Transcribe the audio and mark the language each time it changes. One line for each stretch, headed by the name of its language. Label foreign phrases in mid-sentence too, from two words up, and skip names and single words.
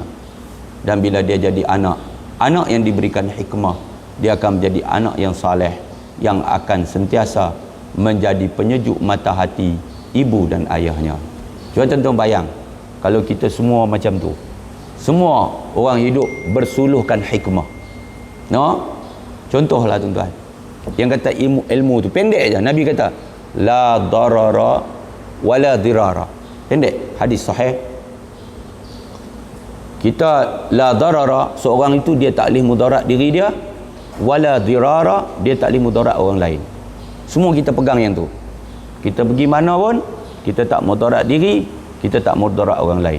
Malay: Dan bila dia jadi anak yang diberikan hikmah, dia akan menjadi anak yang saleh, yang akan sentiasa menjadi penyejuk mata hati ibu dan ayahnya. Cuba tuan-tuan bayang, kalau kita semua macam tu, semua orang hidup bersuluhkan hikmah. Contohlah tuan-tuan, yang kata ilmu tu pendek je. Nabi kata
Arabic: لا ضرر ولا ضرار.
Malay: Pendek, hadis sahih. Kita
Arabic: لا ضرر,
Malay: seorang itu dia tak boleh mudarat diri dia,
Arabic: ولا ضرار,
Malay: dia tak boleh mudarat orang lain. Semua kita pegang yang tu. Kita pergi mana pun, kita tak mudarat diri, kita tak mudarat orang lain.